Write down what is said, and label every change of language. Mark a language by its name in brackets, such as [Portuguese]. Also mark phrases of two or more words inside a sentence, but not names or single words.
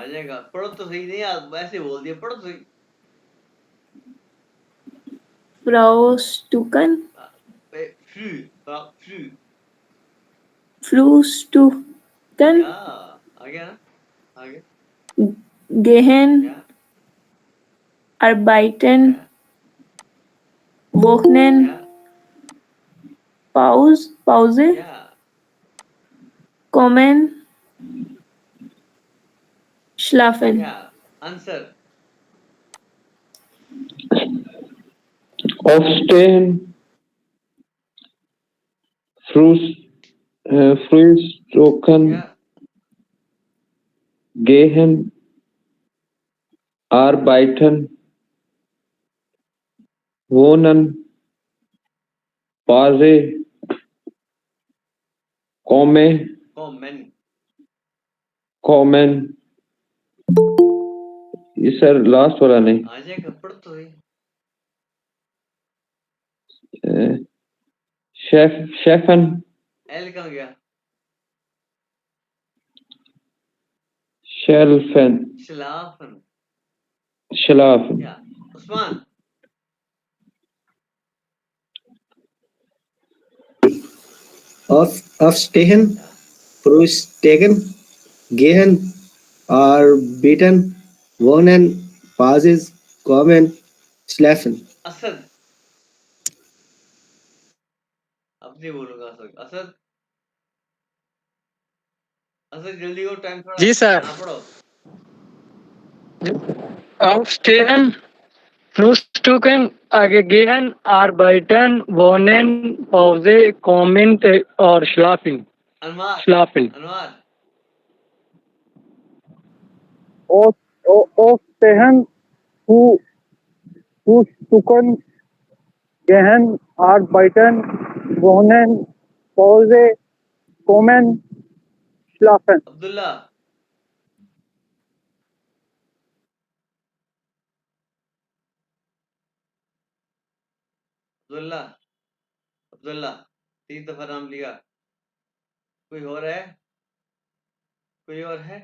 [Hindi] आ जाएगा, पढ़ो तो सही, नहीं यार वैसे बोल दिया, पढ़ो तो सही। [German] Frühstücken, फ्रू, फ्रू, Frühstücken, [Hindi] या आ गया ना, आ गया, [German] gehen, [Hindi] या [German] arbeiten, [Hindi] या [German] wohnen, [Hindi] या [German] Pause, [Hindi] या [German] kommen, schlafen। [Hindi] या आंसर [German] Aufstehen, frühstücken, [Hindi] या [German] gehen, arbeiten, wohnen, Pause, कॉमन। kommen, [Hindi] ये सर लास्ट वाला नहीं, आ जाएगा, पढ़ो तो सही। [German] शेफन, [Hindi] एल कहाँ गया, [German] शेल्फन, श्लाफन, schlafen, [Hindi] या उस्मान। [German] aufstehen, frühstücken, gehen, arbeiten, wohnen, Pauses, kommen, schlafen। [Hindi] असद, अब नहीं बोलूंगा असद, असद, असद जल्दी को, टाइम थोड़ा। जी सर। हाँ पढ़ो। [German] Aufstehen, Frühstücken, gehen, arbeiten, wohnen, Pause, kommen और schlafen। [Hindi] अनवार, [German] Schlafen। [Hindi] अनवार, [German] Aufstehen, Fußzucken, Gehen, Arbeiten, Wohnen, Pause, Kommen, Schlafen. [Hindi] अब्दुल्ला अब्दुल्ला अब्दुल्ला 3 दफा नाम लिया। कोई और है? कोई और है?